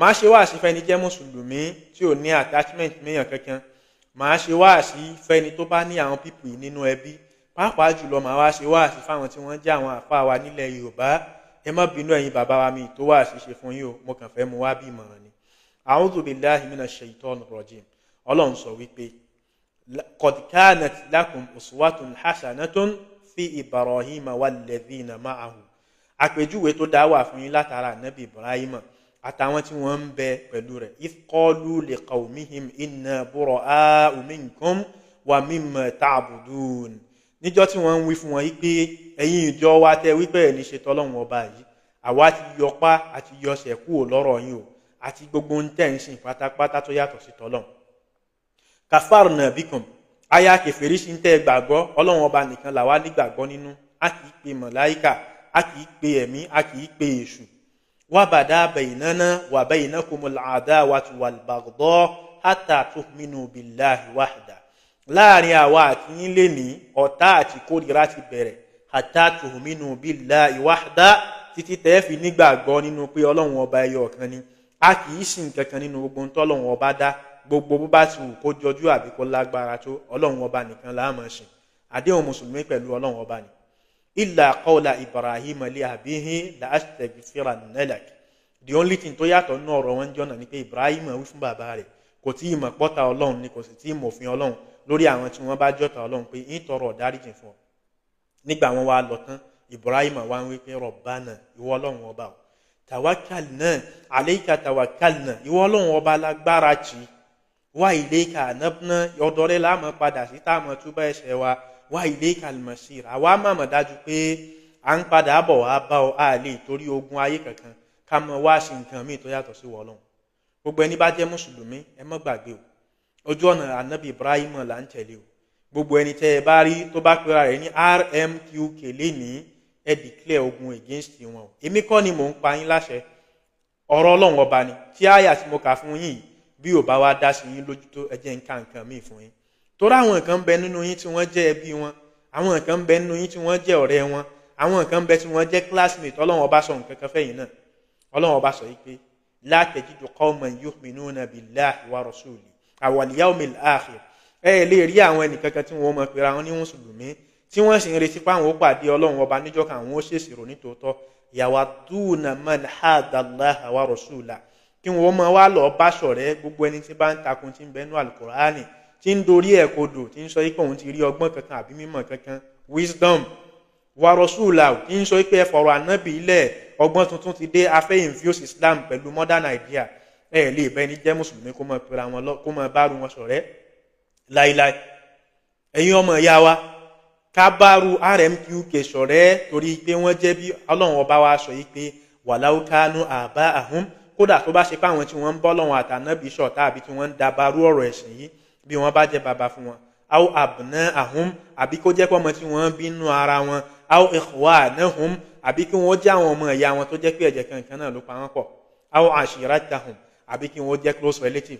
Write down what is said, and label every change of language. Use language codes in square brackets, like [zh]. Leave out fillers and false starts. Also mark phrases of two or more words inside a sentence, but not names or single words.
[yo] máa ṣe wáàsí fẹ́ni jẹ́ mùsùlùmí tí ò ní attachment méyàn kankan, máa ṣe wáàsí fẹ́ni tó bá ní àwọn pípù nínú ẹbí, pàápàá jùlọ máa wá ṣe wáàsí fáwọn tí wọ́n jẹ́ àwọn àfáà wa nílẹ̀ Yorùbá. ẹ má bínú ẹ̀yin bàbá wa mi tó wáàsí ṣe fún yín o, mo kàn fẹ́ mu wá bí ìmọ̀ràn ni. [ar] أعوذ بالله من الشيطان الرجيم. [yo] Ọlọ́run sọ wípé [ar] قد كانت لكم أسوة حسنة في إبراهيم والذين معه. [yo] Àpèjúwe tó dá wà fún yín látara Nabi Ibrahima àtàwọn tí wọ́n ń bẹ pẹ̀lú rẹ̀. [ar] إذ قالوا لقومهم إنا برآء منكم ومما تعبدون. [yo] Níjọ́ tí wọ́n ń wí fún wọn wípé ẹ̀yin ìjọ wa tẹ́ wípé ẹ̀ ní ṣe tọ́lọ́run ọba yìí, àwa ti yọpá àti yọsẹ̀ kúrò lọ́rọ̀ yín o, àti gbogbo ń tẹ̀ ń sìn pátápátá tó yàtọ̀ sí tọ́lọ́run. [ar] كفرنا بكم, [yo] aya kèfèrí sí ń tẹ́ gbàgbọ́, Ọlọ́run ọba nìkan làwa nígbàgbọ́ nínú, a kì í pe màláíkà, a kì í pe ẹ̀mí, a kì í pe èṣù. [ar] وبدا بيننا وبينكم العداوة والبغضاء حتى تؤمنوا بالله وحده. [yo] Láàrin àwa àti yín lè ní ọ̀tá àti kórìíra ti bẹ̀rẹ̀ [ar] حتى تؤمنوا بالله وحده, [yo] títí tẹ́ fi nígbàgbọ́ nínú pé Ọlọ́run ọba ẹyọ kan ni. A kì í sìn kankan nínú gbogbo t'Ọlọ́run ọba dá, gbogbo bó bá ti wù kó jọjú àbí kó lágbára tó, Ọlọ́run ọba nìkan la máa sìn. Àdéhùn mùsùlùmí pẹ̀lú Ọlọ́run ọba ni. [ar] إلا قول إبراهيم لأبيه لأستغفرن لك. [en] The only thing [yo] tó yàtọ̀ nínú ọ̀rọ̀ wọn jọ́nà ni pé Ibrahim wí fún bàbá rẹ̀, kò tí ì mọ̀ pọ́ta Ọlọ́run ni, kò sì tí ì mọ̀ òfin Ọlọ́run lórí àwọn tí wọ́n bá jọ́ta Ọlọ́run pé ń tọrọ dáríjì fún ọ. Nígbà wọn wá lọ tán, Ibrahim wá ń wí pé Rabbana, ìwọ Ọlọ́run ọba o, [ar] توكلنا عليك توكلنا, [yo] ìwọ Ọlọ́run ọba lágbára jì, [ar] وإليك أنبنا, [yo] ọ̀dọ̀ rẹ̀ la máa padà sí tá máa túbọ̀ ẹ̀ṣẹ̀ [ar] وإليك المصير. [yo] Àwa máa mọ̀ dájú pé à ń padà bọ̀ wá bá ọ, a lè torí ogun ayé kankan ká mọ wá sí nǹkan míì tó yàtọ̀ sí Ọlọ́run. Gbogbo ẹni bá jẹ́ mùsùlùmí ẹ má gbàgbé o, ojú ọ̀nà Ànábì Ibrahim là ń tẹ̀lé o. Gbogbo ẹni tẹ́ ẹ bá rí tó bá pera rẹ̀ ní Rmqk lénìí, ẹ declare ogun against wọn o. Èmi kọ́ ni mò ń pa yín láṣẹ, ọ̀rọ̀ Ọlọ́run ọba ni. Tí àyà tí mo kà fún yín bí ò bá wá dá sí yín lójú tó, ẹ jẹ́ nǹkan míì fún yín. Torí àwọn nǹkan ń bẹ nínú yín tí wọ́n jẹ́ ẹbí wọn, àwọn nǹkan ń bẹ nínú yín tí wọ́n jẹ́ ọ̀rẹ́ wọn, àwọn nǹkan ń bẹ tí wọ́n jẹ́ classmate. Ọlọ́run ọba sọ nǹkan kan fẹ́yìn náà. Ọlọ́run ọba sọ wípé [ar] لا تجد قوما يؤمنون بالله ورسوله واليوم الآخر. [yo] Ẹ lè rí àwọn ẹnìkankan tí wọ́n mọ̀ pé ra wọn ní mùsùlùmí tí wọ́n sì ń retí pé àwọn ó pàdé Ọlọ́run ọba níjọ́ kan, àwọn ó ṣèṣirò nítòótọ́. [ar] يوادون من حاد الله ورسوله, [yo] kí wọ́n máa wá lọ bá ṣọ̀rẹ́ gbogbo ẹni tí bá ń takun tí ń bẹnu Al-Qur'ani, tí ń dorí ẹ̀ kodò, tí ń sọ pé òun ti rí ọgbọ́n kankan àbí mímọ̀ kankan, wisdom, [ar] ورسوله, [yo] tí ń sọ pé ẹ fọ̀rọ̀ ànábì ilẹ̀, ọgbọ́n tuntun ti dé, afẹ́ [en] infuse Islam [yo] pẹ̀lú [en] modern idea. [yo] Ẹ lè bẹ́ni jẹ́ mùsùlùmí kó máa pera wọn lọ, kó máa bárù wọn ṣọ̀rẹ́ láíláí. Ẹ̀yin ọmọ ìyá wa, ká bárù Rmqk ṣọ̀rẹ́ torí pé wọ́n jẹ́ bí Ọlọ́run ọba wa sọ yìí pé [ar] ولو كانوا آباءهم, [yo] kódà tó bá ṣe pé àwọn tí wọ́n ń bọ́ lọ́wọ́ àtànábì ṣọ̀tá àbí tí wọ́n ń dabarú ọ̀rọ̀ ẹ̀sìn yìí, bí wọ́n bá jẹ́ bàbá fún wọn, [ar] أو أبناءهم, [yo] àbí kó jẹ́ pé ọmọ tí wọ́n bínú ara wọn, [ar] أو إخوانهم, [yo] àbí kí wọ́n jẹ́ àwọn ọmọ ìyá wọn tó jẹ́ pé ẹ̀jẹ̀ kankan náà ló pa wọ́n pọ̀, [ar] أو عشيرتهم, [yo] àbí kí wọ́n jẹ́ [en] close relative.